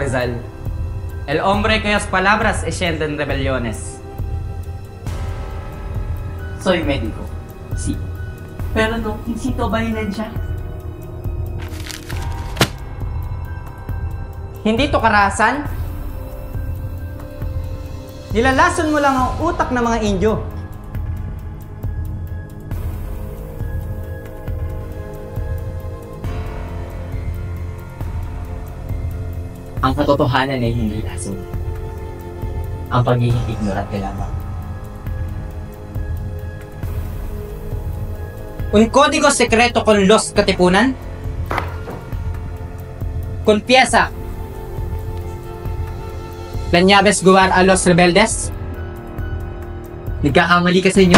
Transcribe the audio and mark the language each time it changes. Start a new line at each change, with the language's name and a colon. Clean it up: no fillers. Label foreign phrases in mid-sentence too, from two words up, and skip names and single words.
Spanish: Rizal, el hombre cuyas palabras encienden rebeliones. Soy médico, sí. Pero no necesito violencia.
Filipino: Hindi to karahasan. Nilalason mo lang ang utak ng mga Indyo. Ang katotohanan ay hindi lason. Ang pagiging ignorante lamang.
Spanish: Un código secreto con los Katipunan? Confiesa. ¿Planeabas guwar a los rebeldes?
Filipino: Nagkakamali ka sa inyo.